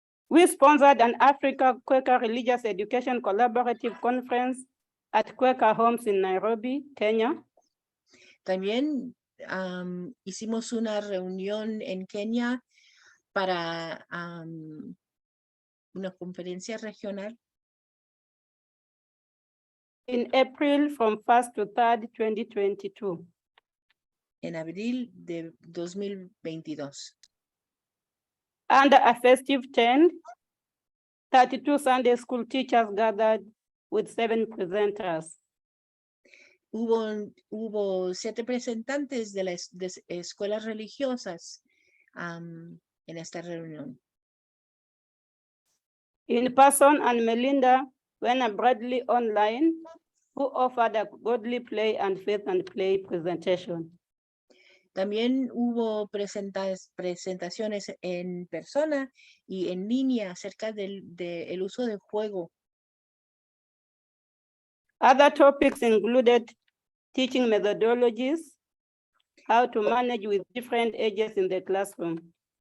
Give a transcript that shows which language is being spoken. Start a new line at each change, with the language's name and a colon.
English: We sponsored an Africa Quaker Religious Education Collaborative Conference at Quaker Homes in Nairobi, Kenya.
Spanish: También hicimos una reunión en Kenia para una conferencia regional.
English: In April from 1st to 3rd, 2022.
Spanish: En abril de 2022.
English: Under a festive trend, 32 Sunday school teachers gathered with 7 presenters.
Spanish: Hubo 7 representantes de las escuelas religiosas en esta reunión.
English: In person, and Melinda Wena Bradley online, who offered a godly play and faith and play presentation.
Spanish: También hubo presentaciones en persona y en línea acerca del uso del juego.
English: Other topics included teaching methodologies, how to manage with different ages in the classroom.